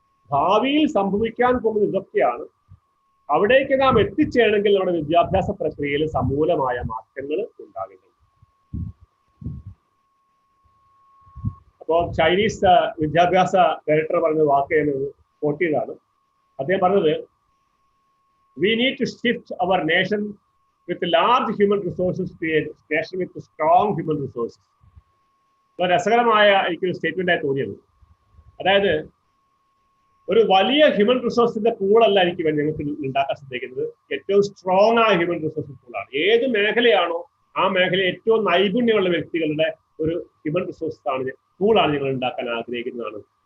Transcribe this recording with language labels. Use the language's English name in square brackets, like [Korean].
[Malayalam] ഭാവിയിൽ സംഭവിക്കാൻ പോകുന്നത് ഇതൊക്കെയാണ്. അവിടേക്ക് നാം എത്തിച്ചേരണമെങ്കിൽ നമ്മുടെ വിദ്യാഭ്യാസ പ്രക്രിയയിൽ സമൂലമായ മാറ്റങ്ങൾ ഉണ്ടാകേണ്ടത്. അപ്പോൾ ചൈനീസ് വിദ്യാഭ്യാസ ഡയറക്ടർ പറഞ്ഞ വാക്ക് കോട്ട് ചെയ്താണ്. അദ്ദേഹം പറഞ്ഞത്, [English] we need to shift our nation with large human resources to a nation with strong human resources. [Malayalam] രസകരമായ എനിക്കൊരു സ്റ്റേറ്റ്മെന്റ് ആയി തോന്നിയത്. അതായത് ഒരു വലിയ ഹ്യൂമൻ റിസോഴ്സിന്റെ പൂളല്ല എനിക്ക് ഞങ്ങൾക്ക് ഉണ്ടാക്കാൻ ശ്രദ്ധിക്കുന്നത്, ഏറ്റവും സ്ട്രോങ് ആയ ഹ്യൂമൻ റിസോഴ്സ് പൂളാണ്. ഏത് മേഖലയാണോ ആ മേഖലയിൽ ഏറ്റവും നൈപുണ്യമുള്ള വ്യക്തികളുടെ ഒരു ഹ്യൂമൻ റിസോഴ്സ് പൂളാണ് ഞങ്ങൾ ഉണ്ടാക്കാൻ ആഗ്രഹിക്കുന്നതാണ്.